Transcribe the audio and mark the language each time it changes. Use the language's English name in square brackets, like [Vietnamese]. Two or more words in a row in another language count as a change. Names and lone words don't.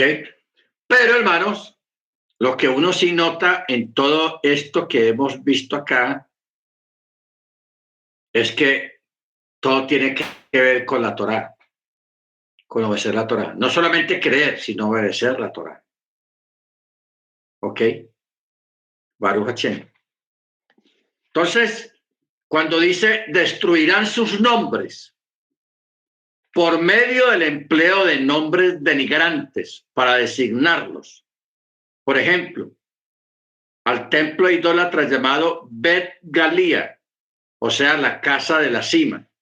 [Spanish] Pero, hermanos, lo que uno sí nota en todo esto que hemos visto acá es que todo tiene que ver con la Torá, con obedecer la Torá. No solamente creer, sino obedecer la Torá. ¿Ok? [Hebrew] ברוך השם. [Spanish] Entonces, cuando dice destruirán sus nombres por medio del empleo de nombres denigrantes para designarlos. Por ejemplo, al templo idólatra llamado Bet Galía, o sea, la casa de la cima.